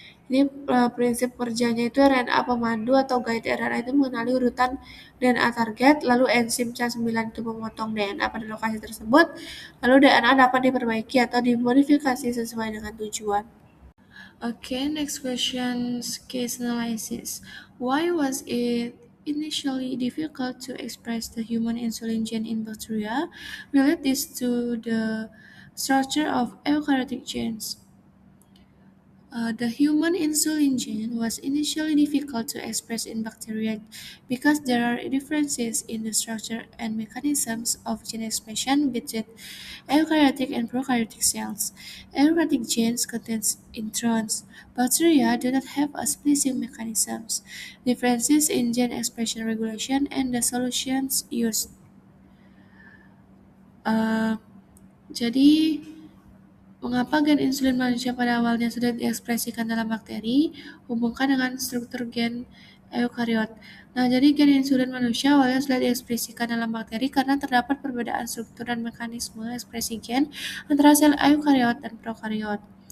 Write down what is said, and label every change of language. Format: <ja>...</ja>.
<id>Ini prinsip kerjanya itu RNA pemandu atau guide RNA itu mengenali urutan DNA target, lalu enzim Cas9 itu memotong DNA pada lokasi tersebut, lalu DNA dapat diperbaiki atau dimodifikasi sesuai dengan tujuan.</id> <en>Okay, next question, case analysis. Why was it initially difficult to express the human insulin gene in bacteria? Relate this to the structure of eukaryotic genes. The human insulin gene was initially difficult to express in bacteria because there are differences in the structure and mechanisms of gene expression between eukaryotic and prokaryotic cells. Eukaryotic genes contain introns. Bacteria do not have a splicing mechanisms. Differences in gene expression regulation and the solutions used.</en> <id>Uh, jadi Mengapa gen insulin manusia pada awalnya sudah diekspresikan dalam bakteri? Hubungkan dengan struktur gen eukariot. Nah, jadi gen insulin manusia awalnya sudah diekspresikan dalam bakteri karena terdapat perbedaan struktur dan mekanisme ekspresi gen antara sel eukariot dan prokariot.</id>